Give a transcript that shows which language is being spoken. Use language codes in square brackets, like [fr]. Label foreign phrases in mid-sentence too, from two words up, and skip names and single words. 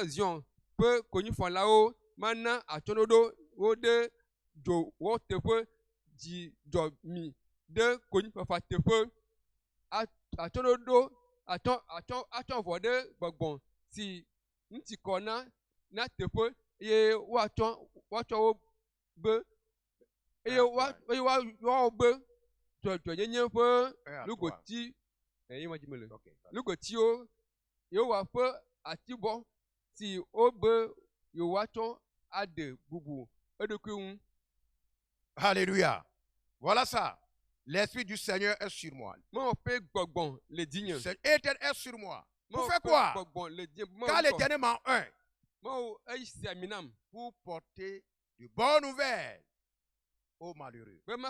[ee] zion pe konyifɔlawo ma na atsɔɖoɖo wo ɖe dzo wɔ teƒe dzidzɔmi ɖe konyifafa teƒe atsɔɖoɖo atsɔ avɔ ɖe gbɔgbɔn si ŋuti kɔ na teƒe eye woatsɔ wo be eye woawɔ be dzɔdzɔnyenye ƒe lugoti. Lugotio yewa pe atibɔ si obe yewatsɔ ade bubu edokui. [fr] Alléluia. Voilà ça. L'Esprit du Seigneur est sur moi. L'Éternel est sur moi. Pour faire quoi? Car l'Éternel m'a un. Pour porter de bonnes nouvelles aux malheureux.